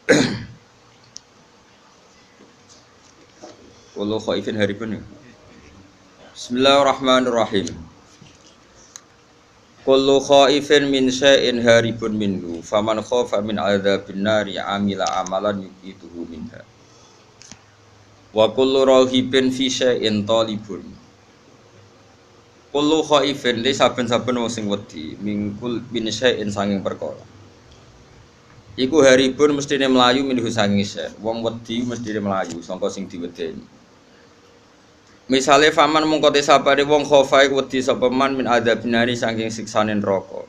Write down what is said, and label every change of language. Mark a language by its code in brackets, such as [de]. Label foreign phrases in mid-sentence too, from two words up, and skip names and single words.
[ar] كل خائف هارب. بسم الله الرحمن الرحيم كل خائف من شيء هارب منه. فمن خاف من عذاب النار عمل عملا يقيه منها. وكل راهب في شيء طالب. كل خائف [jv] li saben-saben wong sing wedi mingkul [ar] من شيء [jv] sanging perkara. Iku haribun mestine melayu minhu sanging syai'. Wong wedi mestine melayu sangka sing diwedeni. Misale faman mongko te sapane wong khofa iku wedi sapa man [ar] من عذاب النار [jv] saking siksane neraka.